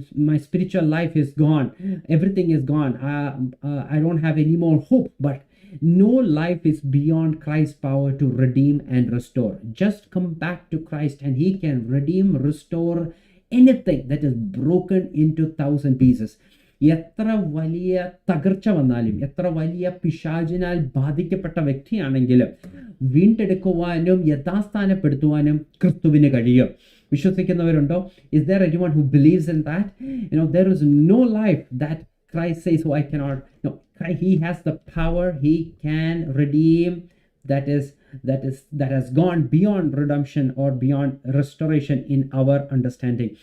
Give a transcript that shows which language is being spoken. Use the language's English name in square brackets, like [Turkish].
[English] My spiritual life is gone. Everything is gone. I don't have any more hope. But no life is beyond Christ's power to redeem and restore. Just come back to Christ and he can redeem, restore anything that is broken into 1,000 pieces. [Malayalam] എത്ര വലിയ തകർച്ച വന്നാലും, എത്ര വലിയ പിശാചിനാൽ ബാധിക്കപ്പെട്ട വ്യക്തിയാണെങ്കിലും വീണ്ടെടുക്കുവാനും യഥാസ്ഥാനപ്പെടുത്തുവാനും ക്രിസ്തുവിന് കഴിയും. വിശ്വസിക്കുന്നവരുണ്ടോ? [English] Is there anyone who believes in that? There is no life that Christ says, oh, I cannot. No, he has the power. He can redeem that has gone beyond redemption or beyond restoration in our understanding.